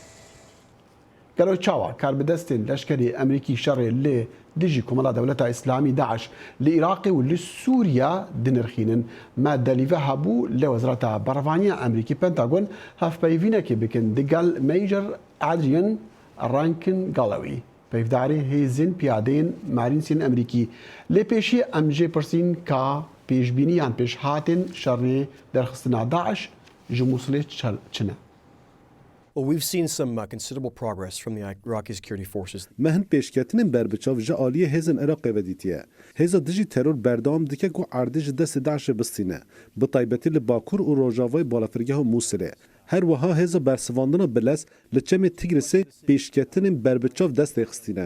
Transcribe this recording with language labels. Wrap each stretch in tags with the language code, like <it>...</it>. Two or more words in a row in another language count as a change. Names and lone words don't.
<ku>گەلۆ چاوە کاربدەستێن لەشکری ئەمریکی شەڕێ لێ دژی کۆمەڵا دەوڵەتە ئیسلامی داعش لە عێراقی و لە سووریا دنرخینن ما دەلیڤە هەبوو لە وەزارەتە بەڕەوانیە ئەمریکی پەنتاگۆن هەفپەیڤینەکی بکەن دەگەڵ مەیجر ئادریەن ڕانکن گەڵەوی پەیڤدارێ هێزن پیادەین مارینسین ئەمریکی لێ پێشی ئەمژێ پرسین کە پێشبینیان پێش هاتن شەڕێ دەرخستنا داعش ji Mosulê çine.</ku> <en>Well, we've seen some considerable progress from the Iraqi security forces.</en> <ku>Me hin pêşketinin berbiçav ji aliyê hêzên Iraqê vedîtiye. Hêza dijî teror berdewam dike ku erdê ji destê Daişê bistîne. Bi taybetî li Bakur û Rojavayê balafirgeha Mosulê. Her wiha hêza bersivandina Bilez li çemê Tigrisê pêşketinên berbiçav destê xistîne.</ku>